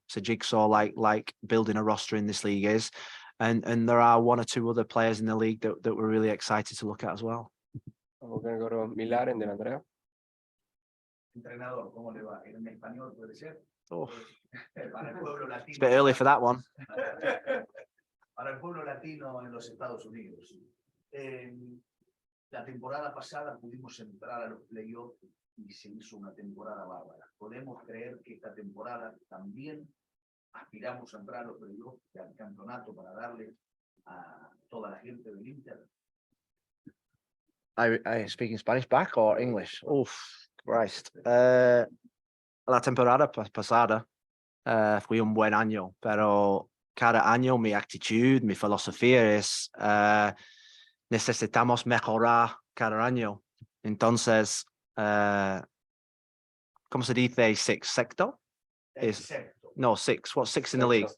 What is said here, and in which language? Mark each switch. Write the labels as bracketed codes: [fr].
[en] It's a jigsaw like building a roster in this league is. And there are 1 or 2 other players in the league that we're really excited to look at as well. We're going to go to Milar and then Andrea. [es] Entrenador, ¿cómo le va? En español puede ser. [en] Oh, [es] Para el pueblo latino. [en] it's a bit early for that one. [es] Para el pueblo latino en los Estados Unidos. La temporada pasada pudimos entrar a los playoffs y se hizo una temporada bárbara. Podemos creer que esta temporada también aspiramos a entrar a los playoffs y al campeonato para darle a toda la gente del Inter. [en] I speaking Spanish back or English? Oh, Christ. [es] La temporada pasada fue un buen año, pero cada año mi actitud, mi filosofía es necesitamos mejorar cada año. Entonces, ¿cómo se dice sexto? No, 6. [en] What's 6 in the league?